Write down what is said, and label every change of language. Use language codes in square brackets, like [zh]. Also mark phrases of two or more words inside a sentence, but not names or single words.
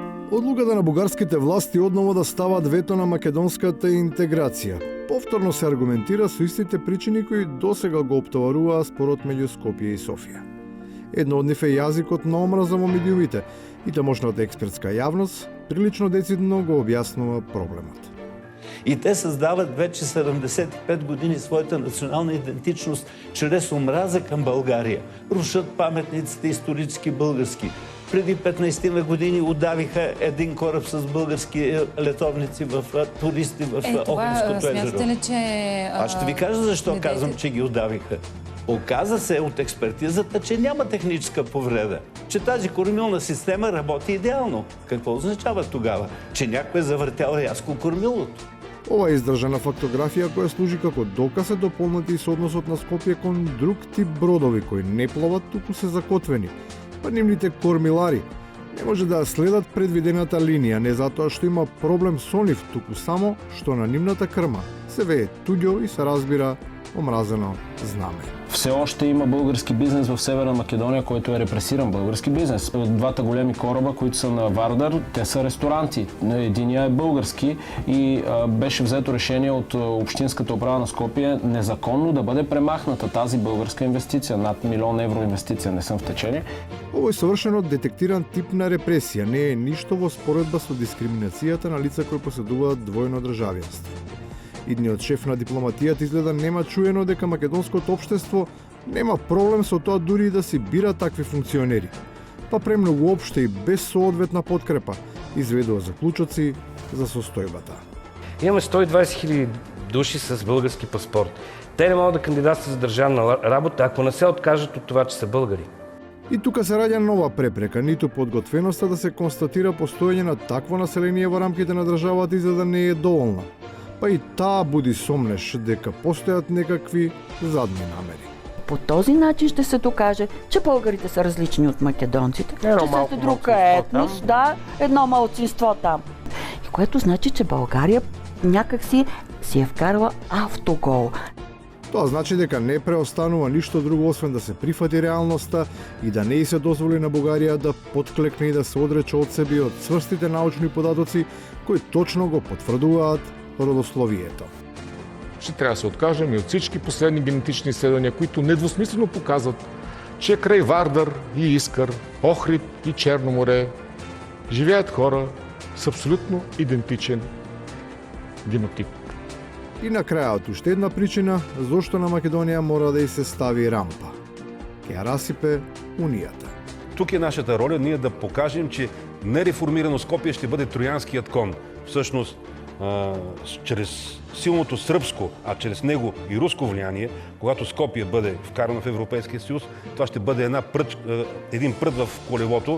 [mk] Одлуката на бугарските власти одново да стават вето на македонската интеграција повторно се аргументира со истите причини кои досега го оптоваруваа спорот меѓу Скопје и Софија. Едно од нив е јазикот на омраза во медиумите и тамошната експертска јавност прилично децидно го објаснува проблемот. [bg] И те създават вече 75 години своята национална идентичност чрез омраза към България. Рушат паметниците исторически български. Преди 15 години удавиха един кораб с български летовници в туристи в Охридското езеро. Смятате ли, че... Аз ще ви кажа защо казвам, че ги удавиха. Оказа се от експертизата, че няма техническа повреда. Че тази кормилна система работи идеално. Какво означава тогава? Че някой е завъртял рязко кормилото. [mk] Ова е издржана фактографија која служи како доказ е дополнати и со односот на Скопје кон друг тип бродови кои не плават, туку се закотвени. Па нивните кормилари не може да следат предвидената линија, не затоа што има проблем со нив, туку само што на нивната крма се вее туѓо и се разбира омразено знаме. [bg] Все още има български бизнес в Северна Македония, който е репресиран български бизнес. От двата големи кораба, които са на Вардар, те са ресторанти. Единия е български и беше взето решение от Общинската управа на Скопие незаконно да бъде премахната тази българска инвестиция. Над 1 милион евро инвестиция, не съм в течение. [mk] Овој совршено детектиран тип на репресија не е ништо во споредба со дискриминацијата на лица кои поседуваат двојно државјанство. Идниот шеф на дипломатијата изгледа нема чуено дека македонското општество нема проблем со тоа дури и да си бира такви функционери. Па премногу опште и без соодветна подкрепа изведува заклучоци за состојбата. [bg] Имаме 120 000 души с български паспорт. Те не могат да кандидатстват за државна работа, ако не се откажат от това, че са българи. [mk] И тука се раѓа нова препрека, ниту подготвеноста да се констатира постоење на такво население во рамките на државата и за да не е доволна. Па и таа буди сомнеш дека постојат некакви задни намери. [bg] По този начин ще се докаже, че българите са различни от македонците. Ще са друг етнос, да, едно малцинство там. И което значи, че България някак си е вкарала автогол. [mk] Тоа значи дека не преостанува ништо друго освен да се прифати реалноста и да не и се дозволи на Бугарија да подклекне и да се одрече од себе и од цврстите научни податоци кои точно го потврдуваат родословието. [bg] Ще трябва да се откажем и от всички последни генетични изследвания, които недвусмислено показват, че край Вардар и Искър, Охрид и Черно море живеят хора с абсолютно идентичен генотип. [mk] И на крајот уште една причина зошто на Македонија мора да й се стави рампа. Ке ја расипе Унијата. [bg] Тук е нашата роля, ние да покажем, че нереформирано Скопие ще бъде троянският кон. Всъщност, чрез силното сръбско, а чрез него и руско влияние, когато Скопие бъде вкарано в Европейския съюз, това ще бъде един прът в колелото.